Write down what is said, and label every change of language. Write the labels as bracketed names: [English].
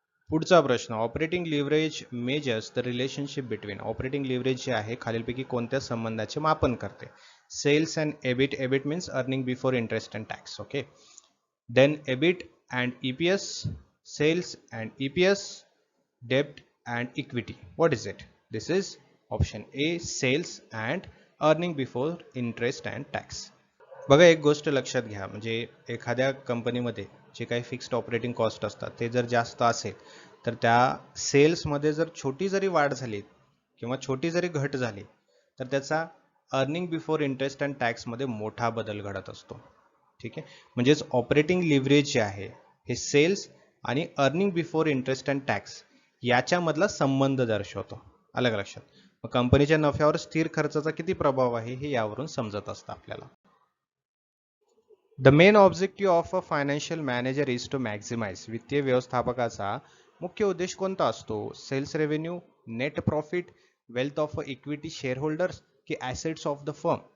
[Marathi] पुढचा प्रश्न, [English] Operating leverage measures the relationship between. [Marathi] Operating leverage जे आहे खालीलपैकी कोणत्या संबंधाचे मापन करते? [English] Sales and EBIT. EBIT means earning before interest and tax. Okay, then EBIT and EPS, sales and EPS, debt and equity. What is it? This is option A, sales and earning before interest and tax. [Marathi] बघा एक गोष्ट लक्षात घ्या, म्हणजे एखाद्या कंपनीमध्ये जे काही फिक्स्ड ऑपरेटिंग कॉस्ट असतात ते जर जास्त असेल तर त्या सेल्समध्ये जर छोटी जरी वाढ झाली किंवा छोटी जरी घट झाली तर त्याचा अर्निंग बिफोर इंटरेस्ट अँड टॅक्समध्ये मोठा बदल घडत असतो. ठीक आहे, म्हणजेच ऑपरेटिंग लिव्हरेज जे आहे हे सेल्स आणि earning before interest and tax याच्यामधला संबंध दर्शवतो. अलग लक्षात. मग कंपनीच्या नफ्यावर स्थिर खर्चाचा किती प्रभाव आहे हे यावरून समजत असतं आपल्याला. [English] The main objective of a financial manager is to maximise. [Marathi] वित्तीय व्यवस्थापकाचा मुख्य उद्देश कोणता असतो? [English] Sales revenue, net profit, wealth of equity share holders, की assets of the firm.